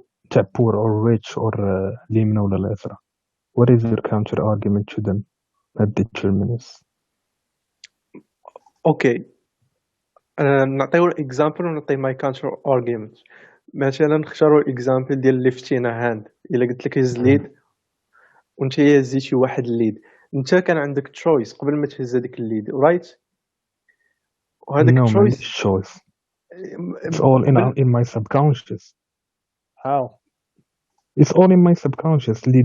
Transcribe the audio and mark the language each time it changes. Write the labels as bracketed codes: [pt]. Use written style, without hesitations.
[en] تاع poor or rich or [ar] اليمين ولا اليسرى. [en] What is your counter argument to them? That determinants. Okay. [ar] نعطيو [en] example [ar] ونعطي [en] my counter argument. [ar] مثلا نختاروا [en] example ديال lifting a hand. [ar] إلا قلت لك هز ليد وانت هزيتي واحد الليد، انت كان عندك تشويس قبل ما تهز هذيك الليد، [en] Right? [ar] وهذاك [en] choice. It's all in my subconscious. How? It's all in my subconscious.